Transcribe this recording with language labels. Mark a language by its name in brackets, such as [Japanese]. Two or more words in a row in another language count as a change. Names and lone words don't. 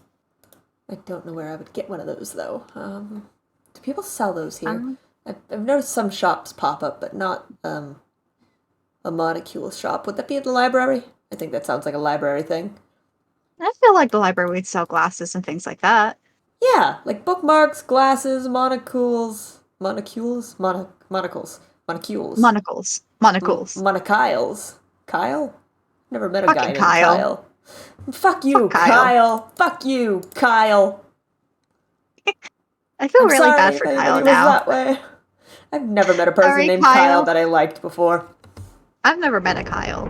[English] I don't know where I would get one of those, though. Do people sell those here? I've noticed some shops pop up, but not a monocule shop. Would that be at the library? I think that sounds like a library thing. I feel like the library would sell glasses and things like that. Yeah, like bookmarks, glasses, monocles. Monocules? Monocles. Monocyles. Kyle? Never met a guy named Kyle. Fuck you, Kyle. Fuck you, Kyle. I feel really bad for Kyle now. That way. I've never met a person named Kyle that I liked before. I've never met a Kyle.